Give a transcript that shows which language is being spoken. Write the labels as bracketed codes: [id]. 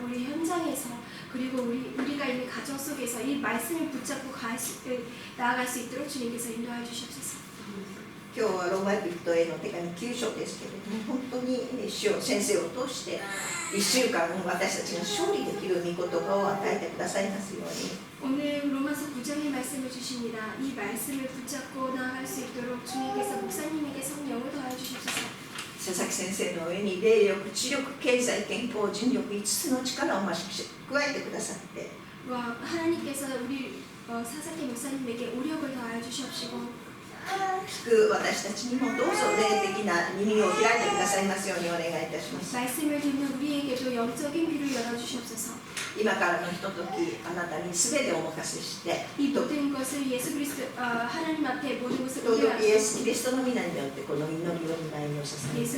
[ko] 우리 현장에서 그리고 우리가 있는 가정 속에서 이 말씀을 붙잡고 나아갈 수 있도록 주님께서 인도하여 주시옵소서. [ja] 今日はローマ人への手紙9章ですけれども、本当に主を先生を通して1週間私たちが勝利できる御言葉を与えてくださいますように。 [ko] 오늘 로마서 9장의 말씀을 주십니다. 이 말씀을 붙잡고 나아갈 수 있도록 주님께서 목사님에게 성령을 더하여 주시옵소서. [ja] 佐々木先生の上に霊力、知力、経済、健康、人力5つの力を増し加えてくださって、 [ko] 하나님께서 우리 사사키 목사님에게 오력을 더하여 주시옵시고 [ja] 聞く私たちにもどうぞ霊的な耳を開いてくださいますようにお願いいたします。 [ko] 말씀을 듣는 우리에게도 영적인 귀를 열어주시옵소서. [ja] 今からのひととき、あなたに全てお任せして、 [ko] 이 모든 것을 예수 그리스도 하나님 앞에 모든 것을 [ja] どうぞイエス・ [ko] 올려놓고 [ja] キリストの皆によってこの祈りを願いを捧げいた